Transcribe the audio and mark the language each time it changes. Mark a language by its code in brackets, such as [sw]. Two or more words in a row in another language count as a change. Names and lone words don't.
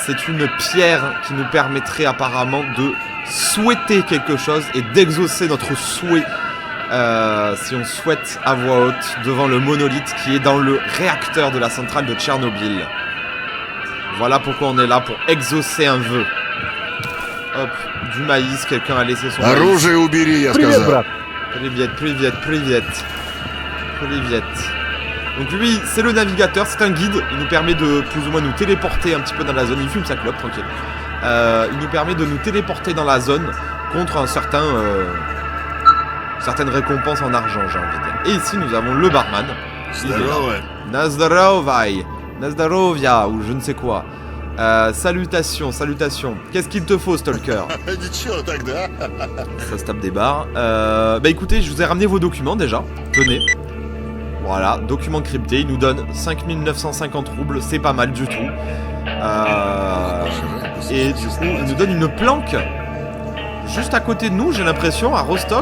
[fr] c'est une pierre qui nous permettrait apparemment de souhaiter quelque chose et d'exaucer notre souhait si on souhaite à voix haute devant le monolithe qui est dans le réacteur de la centrale de Tchernobyl. Voilà pourquoi on est là, pour exaucer un vœu. Hop, du maïs, quelqu'un a laissé son maïs. [ru] Оружие убери, я Привет, сказал. брат. Привет. [fr] Donc lui, c'est le navigateur, c'est un guide. Il nous permet de plus ou moins nous téléporter un petit peu dans la zone. Il fume sa clope, tranquille. Il nous permet de nous téléporter dans la zone contre un certain... certaines récompenses en argent, j'ai envie de dire. Et ici, nous avons le barman. Il est là. Nazdarovia, ou je ne sais quoi. Salutations. Qu'est-ce qu'il te faut, Stalker? [ru] Ничего тогда. [fr] Ça se tape des barres. Bah écoutez, je vous ai ramené vos documents déjà. Tenez. Voilà, documents cryptés. Il nous donne 5950 roubles. C'est pas mal du tout. Et du coup, il nous donne une planque. Juste à côté de nous, j'ai l'impression, à Rostock.